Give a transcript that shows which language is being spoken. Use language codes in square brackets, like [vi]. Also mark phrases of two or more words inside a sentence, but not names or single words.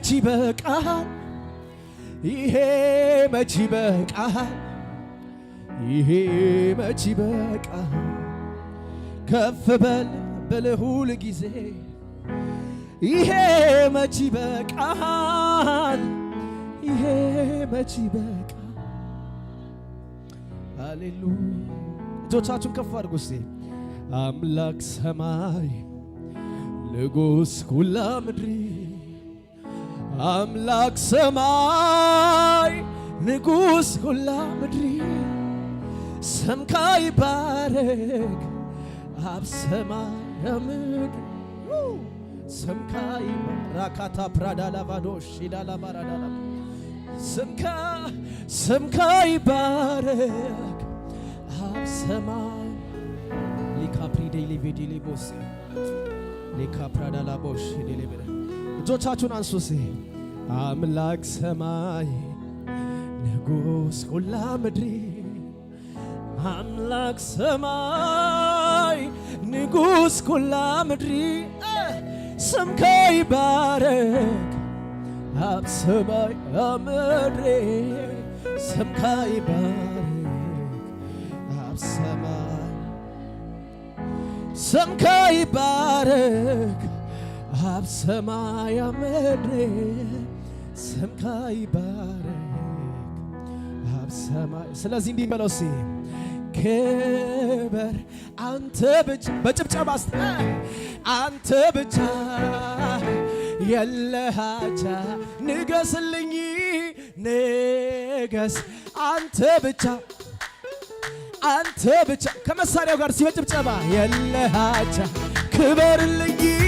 [am] ይበቃል ይሄ መች ይበቃል ይሄ መች ይበቃል ከፍ በል ብለህ ሁል ጊዜ ይሄ መች ይበቃል ይሄ መች ይበቃል ሃሌሉያ እጆቻችሁን ከፍ አድርጉ እስቲ [ti] አምላክ ሰማይ ንጉሥ ኩላ ምድሪ አምላክ ሰማይ ንጉሥ ኩላ ምድሪ ስምካ ይባረክ አብ ሰማይ ምድሪ ስምካ ይባረካታ ፕራዳላቫዶሽ ዳላባራዳላ ስምካ ይባረክ አብ ሰማይ ሊካፕሪ ዴሊ ቪዲሊ ቦስ ሊካፕራዳላቦሽ ዴሊበረ [am] እጆቻችሁን አንሱሲ [ti] አምላክ ሰማይ ንጉሥ ሁላ ምድሪ አምላክ ሰማይ ንጉሥ ሁላ ምድሪ ስምከ ይባረክ አብ ሰማይ ምድሪ ስምከ ይባረክ አብ ሰማይ ስምከ ይባረክ አብ ሰማይ ምድሪ ስምከ ይባረክ አብ ሰማይ። [am] ስለዚህ እንዲህ በለው እስኪ ክበር አንተ ብቻ በጭብጨባ አንተ ብቻ የለህ አቻ ንገስልኝ ንገስ አንተ ብቻ አንተ ብቻ ከመሳሪያው ጋር ሲበጭብጨባ የለህ አቻ ክበርልኝ